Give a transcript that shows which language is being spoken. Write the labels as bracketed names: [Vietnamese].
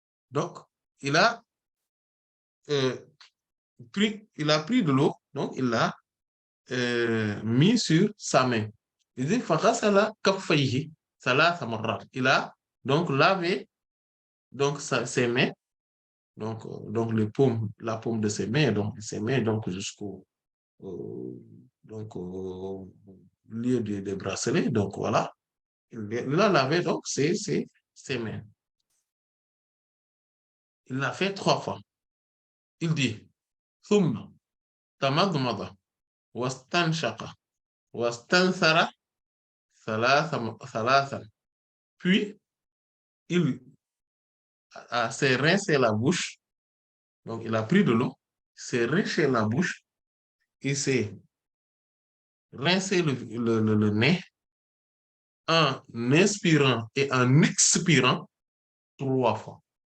[French] Donc, il a euh, il a pris de l'eau, donc il l'a mis sur sa main. Il dit [Arabic] فغسل كفيه ثلاث مرات. [French] Il a donc lavé donc ses mains, donc la paume de ses mains, donc jusqu'au donc au lieu des bracelets. Donc voilà, il a lavé donc ses mains. Il l'a fait 3 fois. Il dit [Arabic] ثم تمضمض واستنشق واستنثر ثلاثا. [French] Puis il s'est rincé la bouche. Donc il a pris de l'eau, s'est rincé la bouche, il s'est rincé le nez en inspirant et en expirant 3 fois.